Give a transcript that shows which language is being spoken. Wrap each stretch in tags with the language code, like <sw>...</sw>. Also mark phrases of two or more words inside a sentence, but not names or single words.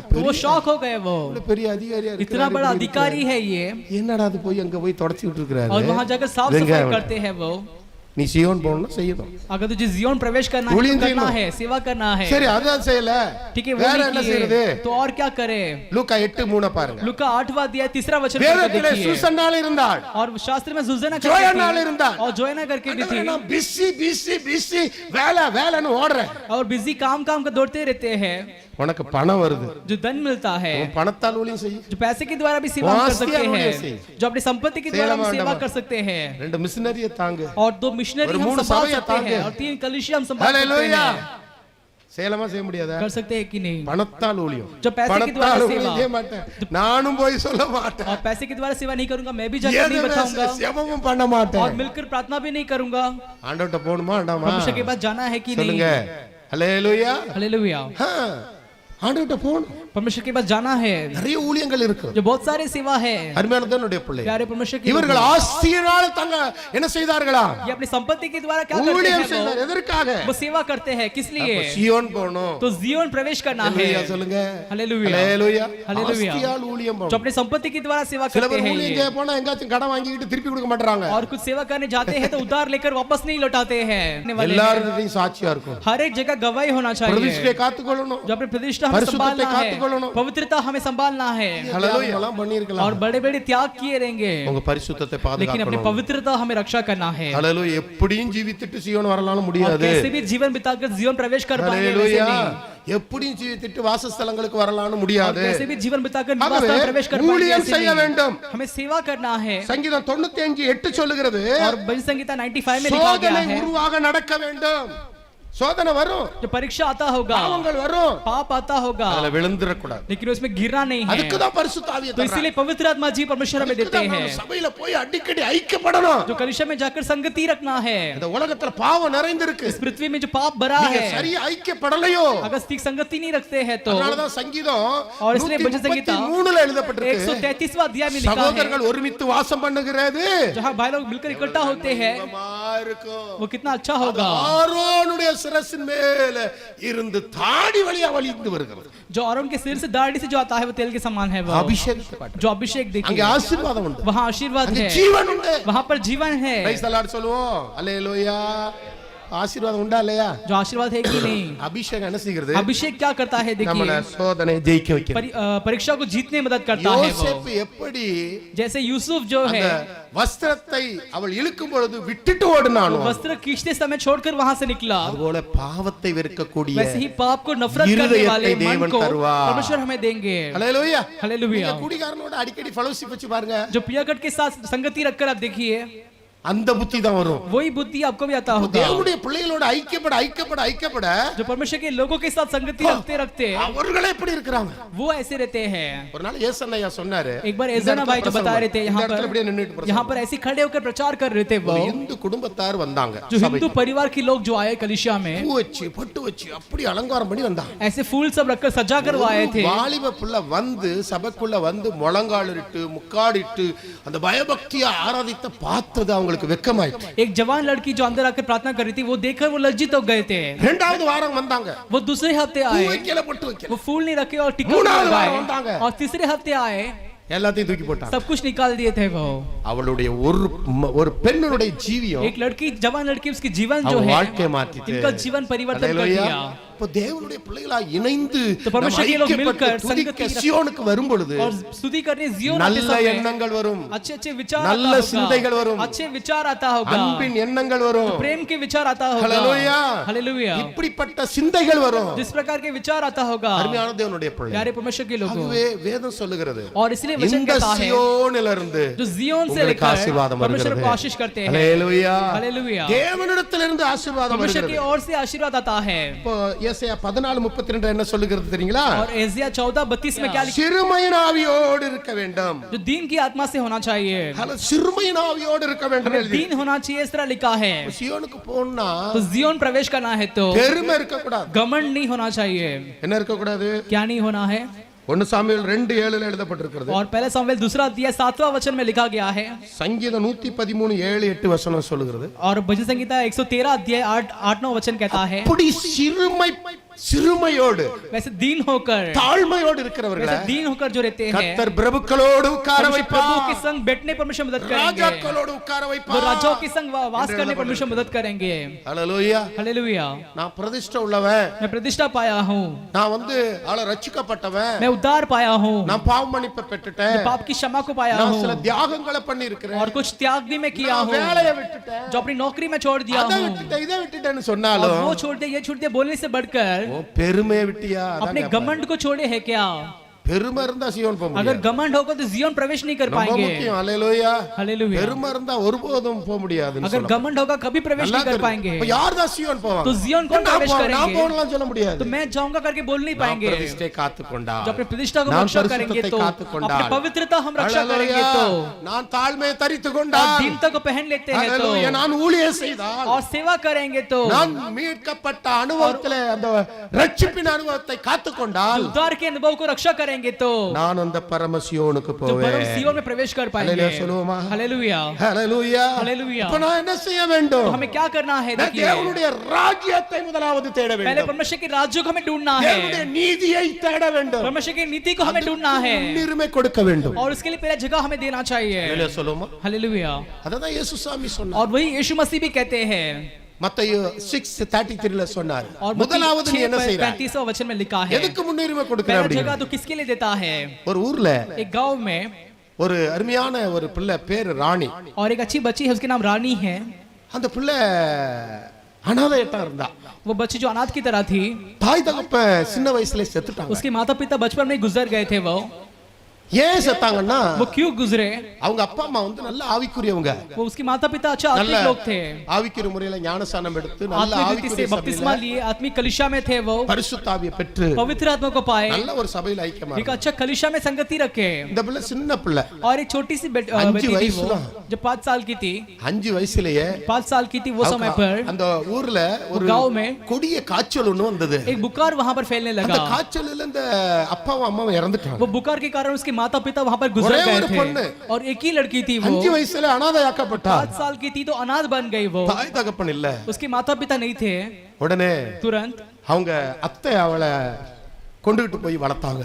<hi>वो शॉक हो गए वो.</hi> <ta>பெரிய அதிகாரியா இருக்கு.</ta> <hi>इतना बड़ा अधिकारी है ये.</hi> <ta>என்னடா அது போய் அங்க போய் தொடச்சிட்டு இருக்காரு.</ta> <hi>और वहाँ जाकर साफ सफाई करते हैं वो.</hi> <ta>நீ சியோன் போகணும் செய்யணும்.</ta> <hi>अगर तुझे जियोन प्रवेश करना है तो करना है सेवा करना है.</hi> <ta>சரி அதான் செய்யல.</ta> <hi>ठीक है</hi> <ta>வேற</ta> <hi>वो</hi> <ta>என்ன</ta> <hi>नहीं</hi> <ta>செய்யறது?</ta> <hi>किए तो और क्या करे.</hi> <ta>லூக்கா 8:3 பாருங்க.</ta> <hi>लूका 8वां अध्याय तीसरा वचन</hi> <ta>வேதத்திலே</ta> <hi>देखिए.</hi> <ta>சூசன்னாள் இருந்தாள்.</ta> <hi>और शास्त्र में सुजना जोयनाल करके</hi> <ta>இருந்தாள்.</ta> <hi>और जोयना करके भी थी.</hi> <ta>நான் பிஸி வேலைன்னு ஓடுறேன்.</ta> <hi>और बिजी काम का दौड़ते रहते हैं.</hi> <ta>உனக்கு பணம் வருது.</ta> <hi>जो धन मिलता है</hi> <ta>உன் பணத்தால் ஊழியம் செய்.</ta> <hi>जो पैसे के द्वारा भी सेवा कर सकते हैं. जो अपनी संपत्ति के द्वारा भी सेवा कर सकते हैं.</hi> <ta>ரெண்டு மிஷனரியை தாங்க.</ta> <hi>और 2 मिशनरी हम संभाल सकते हैं. और 3 कलीसिया हम संभाल सकते हालेलुया. हैं.</hi> <ta>சேலமா செய்ய முடியாதா?</ta> <hi>कर सकते हैं कि नहीं.</hi> <ta>பணத்தால் ஊழியம்.</ta> <hi>जो पैसे के द्वारा सेवा.</hi> <ta>செய்ய மாட்டேன். நானும் போய் சொல்ல மாட்டேன்.</ta> <hi>और पैसे के द्वारा सेवा नहीं करूंगा. मैं भी जाकर नहीं बताऊंगा.</hi> <ta>செபமும் பண்ண மாட்டேன்.</ta> <hi>और मिलकर प्रार्थना भी नहीं करूंगा.</hi> <ta>ஆண்டவர்ட்ட போணுமா வேண்டாமா?</ta> <hi>परमेश्वर के पास जाना है कि नहीं.</hi> <ta>சொல்லுங்க. ஹalleluya.</ta> <hi>हालेलुया.</hi> <ta>ஆண்டவர்ட்ட போணும்.</ta> <hi>परमेश्वर के पास जाना है.</hi> <ta>நிறைய ஊழியங்கள் இருக்கு.</ta> <hi>जो बहुत सारे सेवा है.</hi> <ta>அருமையான தேவனுடைய பிள்ளை.</ta> <hi>प्यारे परमेश्वर के</hi> <ta>இவர்கள் ஆஸ்தியினால் தங்க என்ன செய்தார்களா?</ta> <hi>ये अपनी संपत्ति के द्वारा क्या करते</hi> <ta>ஊழியம்</ta> <hi>हैं</hi> <ta>செய்தார். எதற்காக?</ta> <hi>वो सेवा करते हैं किस लिए.</hi> <ta>சியோன் போணும்.</ta> <hi>तो जियोन प्रवेश करना है.</hi> <ta>ஹalleluya சொல்லுங்க.</ta> <hi>हालेलुया.</hi> <ta>ஹalleluya.</ta> <hi>हालेलुया.</hi> <ta>ஆஸ்தியால் ஊழியம்</ta> <hi>जो</hi> <ta>போணும்.</ta> <hi>अपनी संपत्ति के द्वारा सेवा</hi> <ta>சில</ta> <hi>करते</hi> <ta>பேர்</ta> <hi>हैं</hi> <ta>ஊழியம்</ta> <hi>ये.</hi> <ta>செய்ய போனா எங்காச்சும் கடன் வாங்கிட்டு திருப்பி கொடுக்க மாட்டறாங்க.</ta> <hi>और कुछ सेवा करने जाते हैं तो उधार लेकर वापस नहीं लौटाते हैं.</hi> <ta>எல்லாரும் சாட்சியா இருக்கும்.</ta> <hi>हर एक जगह गवाही होना चाहिए.</hi> <ta>பிரதிஷ்டை காத்துக்கொள்ளணும்.</ta> <hi>जो अपनी प्रतिष्ठा हम</hi> <ta>பரிசுத்தத்தை</ta> <hi>संभालना है.</hi> <ta>கொள்ளணும்.</ta> <hi>पवित्रता हमें संभालना है</hi> <ta>ஹalleluya எல்லாம்</ta> <hi>और</hi> <ta>பண்ணிருக்கலாம்.</ta> <hi>बड़े बड़े त्याग किए रहेंगे,</hi> <ta>உங்க பரிசுத்தத்தை</ta> <hi>लेकिन अपनी</hi> <ta>பாதுகாக்கணும்.</ta> <hi>पवित्रता हमें रक्षा करना है।</hi> <ta>ஹalleluya எப்படியும் ஜீவித்துட்டு சீயோன் வரலாம்னு</ta> <hi>और</hi> <ta>முடியாது.</ta> <hi>कैसे भी जीवन बिताकर जीवन प्रवेश कर पाएंगे वैसे</hi> <ta>ஹalleluya</ta> <hi>नहीं,</hi> <ta>எப்படியும் ஜீவித்துட்டு வாசஸ்தலங்களுக்கு வரலாம்னு முடியாது.</ta> <hi>कैसे भी जीवन बिताकर निवास</hi> <ta>ஆகவே</ta> <hi>स्थान प्रवेश कर पाएंगे</hi> <ta>ஊழியம்</ta> <hi>ऐसे</hi> <ta>செய்ய</ta> <hi>नहीं।</hi> <ta>வேண்டும்.</ta> <hi>हमें सेवा करना है।</hi> <ta>சங்கீதம் 95:8 சொல்லுகிறது</ta> <hi>और भजन संहिता 95 में लिखा गया</hi> <ta>சோதனை</ta> <hi>है,</hi> <ta>உருவாக நடக்க வேண்டும். சோதனை வரும்,</ta> <hi>जो परीक्षा आता होगा,</hi> <ta>பாவங்கள் வரும்,</ta> <hi>पाप आता होगा,</hi> <ta>அதுல விழுந்துற கூடாது.</ta> <hi>लेकिन उसमें गिरना नहीं है।</hi> <ta>அதுக்கு தான் பரிசுத்த ஆவியை</ta> <hi>तो इसीलिए पवित्र आत्मा जी परमेश्वर हमें देते हैं,</hi> <ta>சபையில போய் அடிக்கடி ஐக்கியப்படணும்.</ta> <hi>जो कलीसिया में जाकर संगति रखना है।</hi> <ta>இந்த உலகத்துல பாவம் நிறைந்திருக்கு.</ta> <hi>इस पृथ्वी में जो पाप भरा</hi> <ta>நீங்க</ta> <hi>है,</hi> <ta>சரியா ஐக்கியப்படலையோ</ta> <hi>अगर ठीक संगति नहीं रखते हैं तो,</hi> <ta>அதனால தான் சங்கீதம்</ta> <hi>और इसलिए भजन संहिता</hi> <ta>133ல எழுதப்பட்டிருக்கு</ta> <hi>133वां अध्याय में लिखा है,</hi> <ta>சகோதரர்கள் ஒருமித்து வாசம் பண்ணுகிறது</ta> <hi>जहाँ भाई लोग मिलकर इकट्ठा होते हैं</hi> <ta>சுகமா இருக்கும்.</ta> <hi>वो कितना अच्छा होगा।</hi> <ta>ஆரோனுடைய சிரசின் மேல இருந்து தாடி வழியா வழிந்து வருகிறது.</ta> <hi>जो आरोन के सिर से दाढ़ी से जो आता है वो तेल के समान है, वो</hi> <ta>அபிஷேகத்தை காட்டுது.</ta> <hi>जो अभिषेक</hi> <ta>அங்க</ta> <hi>देखिए,</hi> <ta>ஆசீர்வாதம் உண்டு,</ta> <hi>वहाँ आशीर्वाद</hi> <ta>அங்க</ta> <hi>है,</hi> <ta>ஜீவன் உண்டு.</ta> <hi>वहाँ पर जीवन है।</hi> <en>praise the Lord</en> <ta>சொல்லுவோம். அல்லேலூயா. ஆசீர்வாதம் உண்டா இல்லையா?</ta> <hi>जो आशीर्वाद है कि नहीं?</hi> <ta>அபிஷேகம் என்ன செய்கிறது?</ta> <hi>अभिषेक क्या करता है</hi> <ta>நம்மள</ta> <hi>देखिए,</hi> <ta>சோதனை ஜெயிக்க வைக்கிறது.</ta> <hi>परीक्षा को जीतने में मदद करता है। वो</hi> <ta>யோசேப்பு எப்படி</ta> <hi>जैसे यूसुफ जो है</hi> <ta>அந்த வஸ்திரத்தை அவள் இழுக்கும் பொழுது விட்டுட்டு ஓடினானோ</ta> <hi>वस्त्र खींचते समय छोड़कर वहां से निकला,</hi> <ta>அதுபோல பாவத்தை வெறுக்கக்கூடிய</ta> <hi>वैसे ही पाप को नफरत करने</hi> <ta>இருதயத்தை</ta> <hi>वाले मन</hi> <ta>தேவன்</ta> <hi>को</hi> <ta>தருவார்.</ta> <hi>परमेश्वर हमें देंगे।</hi> <ta>ஹalleluya.</ta> <hi>हालेलुया।</hi> <ta>நீங்க குடிகாரனோட அடிக்கடி ஃபெலோஷிப் வச்சு பாருங்க,</ta> <hi>जो पियाकट के साथ संगति रखकर आप देखिए,</hi> <ta>அந்த புத்தி தான் வரும்.</ta> <hi>वही बुद्धि आपको भी आता होगा।</hi> <ta>தேவனுடைய பிள்ளைகளோட ஐக்கியப்பட</ta> <hi>जो परमेश्वर के लोगों के साथ संगति रखते रखते</hi> <ta>அவர்களே எப்படி இருக்காங்க?</ta> <hi>वो ऐसे रहते हैं।</hi> <ta>ஒரு நாள் ஏசன்னையா சொன்னாரு,</ta> <hi>एक बार एजना भाई जो बता रहे थे, यहाँ पर ऐसे खड़े होकर प्रचार कर रहे थे, वो</hi> <ta>இந்து குடும்பத்தார் வந்தாங்க.</ta> <hi>जो हिंदू परिवार के लोग जो आए कलिसिया में,</hi> <ta>பூ வச்சு பட்டு வச்சு அப்படி அலங்காரம் பண்ணி வந்தாங்க.</ta> <hi>ऐसे फूल सब रखकर सजा कर वो आए थे।</hi> <ta>வாலிப புள்ள வந்து சபைக்குள்ள வந்து முழங்காலிட்டு முக்காடிட்டு அந்த பயபக்தியா ஆராதித்த பார்த்தது அவங்களுக்கு வெட்கமாயிட்டு.</ta> <hi>एक जवान लड़की जो अंदर आकर प्रार्थना कर रही थी, वो देखकर वो लज्जित हो गए थे।</hi> <ta>இரண்டாவது வாரம் வந்தாங்க,</ta> <hi>वो दूसरे हफ्ते</hi> <ta>பூ</ta> <hi>आए,</hi> <ta>வைக்கல பட்டு வைக்கல,</ta> <hi>वो फूल नहीं रखे और टिक्का</hi> <ta>மூணாவது</ta> <hi>नहीं</hi> <ta>வாரம்</ta> <hi>लगाए,</hi> <ta>வந்தாங்க,</ta> <hi>और तीसरे हफ्ते आए,</hi> <ta>எல்லாத்தையும் தூக்கி போட்டாங்க.</ta> <hi>सब कुछ निकाल दिए थे। वो</hi> <ta>அவளுடைய ஒரு பெண்ணுடைய ஜீவியம்</ta> <hi>एक लड़की, जवान लड़की, उसकी जीवन जो</hi> <ta>அவ</ta> <hi>है,</hi> <ta>வாழ்க்கையை மாத்திட்டு</ta> <hi>इनका जीवन परिवर्तन कर</hi> <ta>ஹalleluya.</ta> <hi>दिया।</hi> <ta>இப்போ தேவனுடைய பிள்ளைகளா இணைந்து</ta> <hi>तो परमेश्वर के लोग</hi> <ta>ஐக்கியப்பட்டு</ta> <hi>मिलकर</hi> <ta>துதிக்க</ta> <hi>संगति रख-</hi> <ta>சியோனுக்கு வரும் பொழுது</ta> <hi>और स्तुति करने जियोन आते</hi> <ta>நல்ல</ta> <hi>समय</hi> <ta>எண்ணங்கள் வரும்,</ta> <hi>अच्छे अच्छे विचार</hi> <ta>நல்ல</ta> <hi>आता</hi> <ta>சிந்தைகள்</ta> <hi>होगा,</hi> <ta>வரும்,</ta> <hi>अच्छे विचार आता होगा,</hi> <ta>அன்பின் எண்ணங்கள் வரும்,</ta> <hi>प्रेम के विचार आता होगा।</hi> <ta>ஹalleluya.</ta> <hi>हालेलुया।</hi> <ta>இப்படிப்பட்ட சிந்தைகள் வரும்.</ta> <hi>जिस प्रकार के विचार आता होगा,</hi> <ta>அருமையான தேவனுடைய பிள்ளை,</ta> <hi>प्यारे परमेश्वर के लोगों,</hi> <ta>அதுவே வேதம் சொல்லுகிறது.</ta> <hi>और इसलिए वचन</hi> <ta>இந்த</ta> <hi>कहता है,</hi> <ta>சியோனிலிருந்து</ta> <hi>जो जियोन से</hi> <ta>உங்களுக்கு</ta> <hi>लेकर</hi> <ta>ஆசீர்வாதம்</ta> <hi>परमेश्वर</hi> <ta>வருகிறது.</ta> <hi>को आशीष करते हैं।</hi> <ta>ஹalleluya.</ta> <hi>हालेलुया।</hi> <ta>தேவனிடத்திலிருந்து ஆசீர்வாதம்</ta> <hi>परमेश्वर की</hi> <ta>வருகிறது.</ta> <hi>ओर से आशीर्वाद आता है।</hi> <ta>இப்போ ஏசாயா 14:32 என்ன சொல்லுகிறது தெரியுங்களா?</ta> <hi>और एजिया 14:32 में क्या लिखा?</hi> <ta>சிறுமையின் ஆவியோடு இருக்க வேண்டும்.</ta> <hi>जो दीन की आत्मा से होना चाहिए,</hi> <ta>சிறுமையின் ஆவியோடு இருக்க வேண்டும்</ta> <hi>हमें</hi> <ta>எழுதி.</ta> <hi>दीन होना चाहिए, इस तरह लिखा है।</hi> <ta>சியோனுக்கு போனா</ta> <hi>तो जियोन प्रवेश करना है तो</hi> <ta>பெருமை இருக்க கூடாது.</ta> <hi>घमंड नहीं होना चाहिए।</hi> <ta>என்ன இருக்க கூடாது?</ta> <hi>क्या नहीं होना है?</hi> <ta>1 சாமுவேல் 2:7 எழுதப்பட்டிருக்கிறது.</ta> <hi>और पहले सामुएल दूसरा अध्याय 7वां वचन में लिखा गया है।</hi> <ta>சங்கீதம் 113:7-8 வசனம் சொல்லுகிறது.</ta> <hi>और भजन संहिता 113 अध्याय 8-9 वचन कहता है,</hi> <ta>அப்படி சிறுமையோடு</ta> <hi>वैसे दीन होकर,</hi> <ta>தாழ்மையோடு இருக்கிறவர்கள</ta> <hi>वैसे दीन होकर जो रहते हैं,</hi> <ta>கர்த்தர் பிரபுக்களோடு உட்கார</ta> <hi>परमेश्वर प्रभु के</hi> <ta>வைப்பார்,</ta> <hi>संग बैठने परमेश्वर मदद करेंगे,</hi> <ta>ராஜாக்களோடு உட்கார</ta> <hi>वो</hi> <ta>வைப்பார்.</ta> <hi>राजाओं के संग वास करने परमेश्वर मदद करेंगे।</hi> <ta>ஹalleluya.</ta> <hi>हालेलुया।</hi> <ta>நான் பிரதிஷ்டை உள்ளவன்,</ta> <hi>मैं प्रतिष्ठा पाया हूँ,</hi> <ta>நான் வந்து ஆள ரட்சிக்கப்பட்டவன்,</ta> <hi>मैं उद्धार पाया हूँ,</hi> <ta>நான் பாவ மன்னிப்பை பெற்றுட்டேன்,</ta> <hi>मैं पाप की क्षमा को पाया</hi> <ta>நான்</ta> <hi>हूँ,</hi> <ta>சில தியாகங்களை பண்ணி இருக்கிறேன்,</ta> <hi>और कुछ त्याग भी मैं किया</hi> <ta>நான்</ta> <hi>हूँ,</hi> <ta>வேலையை விட்டுட்டேன்,</ta> <hi>जो अपनी नौकरी में छोड़ दिया</hi> <ta>அதை</ta> <hi>हूँ,</hi> <ta>விட்டுட்டேன், இதை விட்டுட்டேன்னு</ta> <hi>और</hi> <ta>சொன்னாலும்</ta> <hi>वो छोड़ दे ये छोड़ दे बोलने से बढ़कर</hi> <ta>உன் பெருமையை விட்டியா? அதான்</ta> <hi>अपने</hi> <ta>கேட்பாரு.</ta> <hi>घमंड को छोड़े है क्या?</hi> <ta>பெருமை இருந்தா சியோன் போக</ta> <hi>अगर</hi> <ta>முடியாது.</ta> <hi>घमंड होगा तो जियोन प्रवेश नहीं कर</hi> <ta>ரொம்ப</ta> <hi>पाएंगे।</hi> <ta>முக்கியம். ஹalleluya.</ta> <hi>हालेलुया।</hi> <ta>பெருமை இருந்தா ஒருபோதும் போக முடியாதுன்னு</ta> <hi>अगर</hi> <ta>சொல்றாங்க.</ta> <hi>घमंड होगा कभी प्रवेश</hi> <ta>நல்லா</ta> <hi>नहीं कर</hi> <ta>தெரியும்.</ta> <hi>पाएंगे।</hi> <ta>இப்ப யார் தான் சியோன் போவாங்க?</ta> <hi>तो जियोन कौन</hi> <ta>நான்</ta> <hi>प्रवेश</hi> <ta>போவேன், நான்</ta> <hi>करेंगे?</hi> <ta>போகலாம் சொல்ல முடியாது.</ta> <hi>तो मैं जाऊंगा करके बोल नहीं</hi> <ta>நான்</ta> <hi>पाएंगे।</hi> <ta>பிரதிஷ்டை காத்துக்கொண்டா,</ta> <hi>जो अपनी प्रतिष्ठा को</hi> <ta>நான்</ta> <hi>रक्षा करेंगे</hi> <ta>பரிசுத்தத்தை</ta> <hi>तो</hi> <ta>காத்துக்கொண்டா,</ta> <hi>अपनी पवित्रता हम रक्षा करेंगे</hi> <ta>ஹalleluya.</ta> <hi>तो,</hi> <ta>நான் தாழ்மையை தரித்து</ta> <hi>और</hi> <ta>கொண்டா,</ta> <hi>दीनता को पहन लेते हैं तो,</hi> <ta>ஹalleluya. நான் ஊழியம் செய்தால்,</ta> <hi>और सेवा करेंगे तो,</hi> <ta>நான் மீட்கப்பட்ட அனுபவத்திலே அந்த ரட்சிப்பின் அனுபவத்தை காத்துக்கொண்டால்,</ta> <hi>उद्धार के अनुभव को रक्षा करेंगे तो,</hi> <ta>நான் அந்த பரமசியோனுக்கு</ta> <hi>तो परम</hi> <ta>போவேன்.</ta> <hi>सियोन में प्रवेश कर पाएंगे।</hi> <ta>ஹalleluya சொல்லுவோமா?</ta> <hi>हालेलुया।</hi> <ta>ஹalleluya. ஹalleluya. இப்ப நான் என்ன செய்ய வேண்டும்?</ta> <hi>तो हमें क्या करना है?</hi> <ta>நான்</ta> <hi>देखिए,</hi> <ta>தேவனுடைய ராஜ்யத்தை முதலாவது தேட</ta> <hi>पहले</hi> <ta>வேண்டும்.</ta> <hi>परमेश्वर के राज्य को हमें ढूंढना</hi> <ta>தேவனுடைய</ta> <hi>है,</hi> <ta>நீதியை தேட வேண்டும்.</ta> <hi>परमेश्वर की नीति को हमें ढूंढना है,</hi> <ta>முன்னுரிமை கொடுக்க வேண்டும்.</ta> <hi>और उसके लिए पहले जगह हमें देना चाहिए।</hi> <ta>ஹalleluya சொல்லுமா?</ta> <hi>हालेलुया।</hi> <ta>அததான் இயேசு சாமி சொன்னார்.</ta> <hi>और वही यीशु मसीह भी कहते हैं,</hi> <ta>மத்தேயு 6:33ல சொன்னார்.</ta> <hi>और</hi> <ta>முதலாவது நீ என்ன செய்றாய்?</ta> <hi>35वां वचन में लिखा है,</hi> <ta>எதுக்கு முன்னுரிமை கொடுக்கற</ta> <hi>पहला</hi> <ta>அப்படி?</ta> <hi>जगह तो किसके लिए देता है?</hi> <ta>ஒரு ஊர்ல</ta> <hi>एक गांव में</hi> <ta>ஒரு அருமையான ஒரு பிள்ளை பேரு ராணி.</ta> <hi>और एक अच्छी बच्ची है, उसके नाम रानी है।</hi> <ta>அந்த பிள்ளை அனாதையா இருந்தா.</ta> <hi>वो बच्ची जो अनाथ की तरह थी,</hi> <ta>தாய் தகப்பன் சின்ன வயசுல செத்துட்டாங்க.</ta> <hi>उसके माता पिता बचपन में ही गुजर गए थे।</hi> <ta>ஏன் செத்தாங்கன்னா</ta> <hi>वो क्यों गुजरे?</hi> <ta>அவங்க அப்பா அம்மா வந்து நல்ல ஆவிக்குரியவங்க.</ta> <hi>वो उसके माता पिता अच्छा</hi> <ta>நல்ல</ta> <hi>आत्मिक लोग थे,</hi> <ta>ஆவிக்குரிய முறையில ஞானஸ்நானம் எடுத்து நல்ல</ta> <hi>आत्मिक रीति से</hi> <ta>ஆவிக்குரிய</ta> <hi>बपतिस्मा</hi> <ta>சபையில</ta> <hi>लिए, आत्मिक कलिशा में थे। वो</hi> <ta>பரிசுத்த ஆவியை பெற்று</ta> <hi>पवित्र आत्मा को पाए,</hi> <ta>நல்ல ஒரு சபையில ஐக்கியமா</ta> <hi>एक अच्छा कलिशा में संगति रखे।</hi> <ta>இந்த பிள்ளை சின்ன பிள்ளை.</ta> <hi>और एक छोटी सी बेटी थी वो, जो 5 साल की थी।</hi> <ta>5 வயசுலயே</ta> <hi>5 साल की थी वो समय पर</hi> <ta>அந்த ஊர்ல ஒரு</ta> <hi>गांव में</hi> <ta>கொடிய காய்ச்சல் ஒண்ணு வந்தது.</ta> <hi>एक बुखार वहां पर फैलने</hi> <ta>அந்த</ta> <hi>लगा।</hi> <ta>காய்ச்சல்ல இந்த அப்பாவும் அம்மாவும் இறந்துட்டாங்க.</ta> <hi>वो बुखार के कारण उसके माता पिता वहां पर गुजर</hi> <ta>ஒரே</ta> <hi>गए</hi> <ta>ஒரு</ta> <hi>थे।</hi> <ta>பொண்ணு।</ta> <hi>और एक ही लड़की थी वो,</hi> <ta>5 வயசுல அனாதையாக்கப்பட்டா.</ta> <hi>5 साल की थी तो अनाथ बन गई वो।</hi> <ta>தாய் தகப்பன் இல்ல.</ta> <hi>उसके माता पिता नहीं थे।</hi> <ta>உடனே</ta> <hi>तुरंत</hi> <ta>அவங்க அத்தை அவளை கொண்டுகிட்டு போய் வளர்த்தாங்க.</ta>